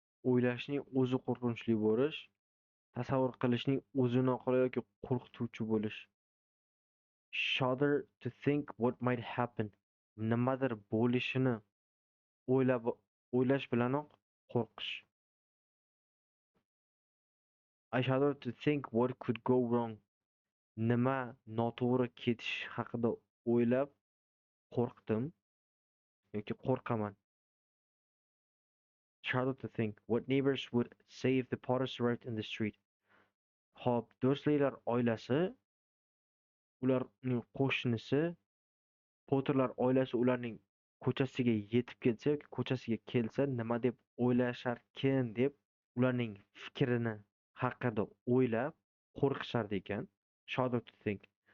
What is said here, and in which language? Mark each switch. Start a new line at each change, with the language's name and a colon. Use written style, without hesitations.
Uzbek: O'ylashning o'zi qo'rqinchli bo'lish, tasavvur qilishning o'zi noqulay yoki qo'rqituvchi bo'lish.
English: Shudder to think what might happen.
Uzbek: Nimadir bo'lishini o'ylash bilanoq qo'rqish.
English: I shudder to think what could go wrong.
Uzbek: Nima noto'g'ri ketish haqida o'ylab qo'rqdim yoki qo'rqaman.
English: Shudder to think what neighbors would say if the Potters arrived in the street.
Uzbek: Hop, Dursleylar oilasi, ularning qo'shnisi, Potterlar oilasi ularning ko'chasiga yetib kelsa yoki ko'chasiga kelsa nima deb o'ylasharkin deb ularning fikrini haqida o'ylab qo'rqishar ekan.
English: Shudder to think.